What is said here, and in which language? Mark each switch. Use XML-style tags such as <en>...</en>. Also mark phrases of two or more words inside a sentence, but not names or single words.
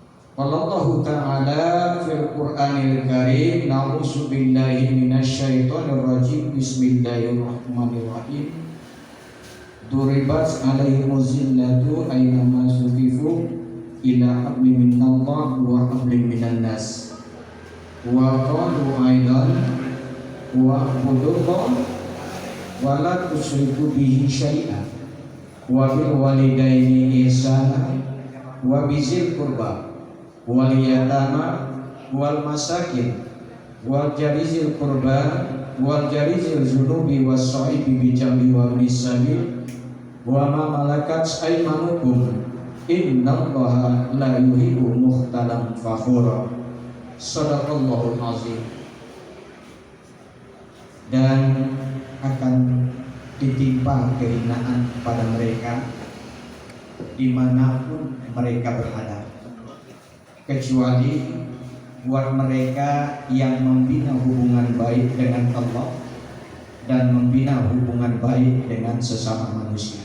<ar>والله تعالى في القرآن الكريم نعوذ بالله من الشيطان الرجيم. بسم الله الرحمن الرحيم. ضربت عليهم الذلة أينما ثقفوا إلا بحبل من الله وحبل من الناس. وقالوا أيضا واعبدوا الله ولا تشركوا به شيئا وبالوالدين إحسانا وبذي القربى واليتامى والمساكين والجار ذي القربى والجار الجنب والصاحب بالجنب وابن السبيل وما ملكت أيمانكم إن الله لا يحب مختالا فخورا. صدق الله العظيم.</ar> <id>Dan akan ditimpa kehinaan pada mereka dimanapun mereka berada, kecuali buat mereka yang membina hubungan baik dengan Allah dan membina hubungan baik dengan sesama manusia.</id>